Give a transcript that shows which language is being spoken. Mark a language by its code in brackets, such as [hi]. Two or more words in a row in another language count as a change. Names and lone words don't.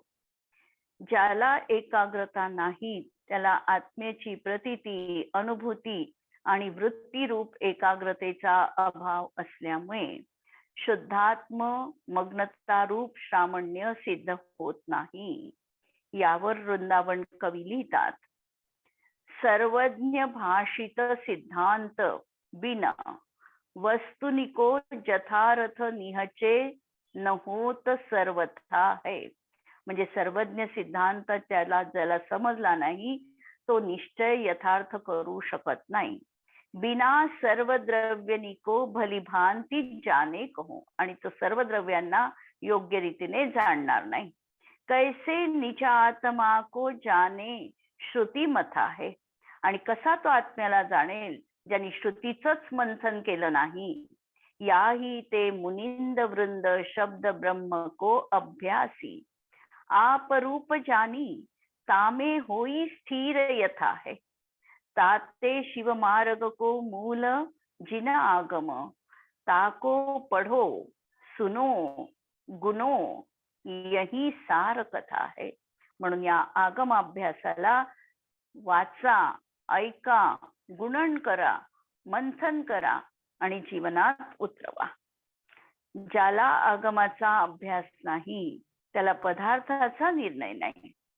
[mr] ज्याला एकाग्रता नाही त्याला आत्म्याची प्रतीती, अनुभूती आणि वृत्तीरूप एकाग्रतेचा अभाव असल्यामुळे शुद्धात्म मग्नतारूप श्रामण्य सिद्ध होत नाही. यावर वृंदावन कवी लिहितात, [bra] सर्वज्ञ भाषित सिद्धांत बिना वस्तुनिको जथारथ निहचे न होत सर्वथा है. [mr] म्हणजे सर्वज्ञ सिद्धांत त्याला ज्याला समजला नाही तो निश्चय यथार्थ करू शकत नाही. [bra] बिना सर्व द्रव्यनिको भली भांती जाने कहो. [mr] आणि तो सर्व द्रव्यांना योग्य रीतीने जाणणार नाही. [bra] कैसे निज आत्मा को जाने श्रुती मथा है. [mr] आणि कसा तो आत्म्याला जाणेल ज्यांनी श्रुतीचंच मंथन केलं नाही. [bra] याही ते मुनिंद वृंद शब्द ब्रह्म को अभ्यासी आप रूप जानी तामे होई स्थिर यथा है. ताते शिव मार्ग को मूल जिन आगम ताको पढ़ो सुनो गुनो यही सार कथा है. [mr] म्हणून या आगम अभ्यासाला वाचा, ऐका, गुणन करा, मंथन करा आणि जीवनात उतरवा. ज्याला आगमाचा अभ्यास नाही त्याला पदार्थाचा निर्णय नाही.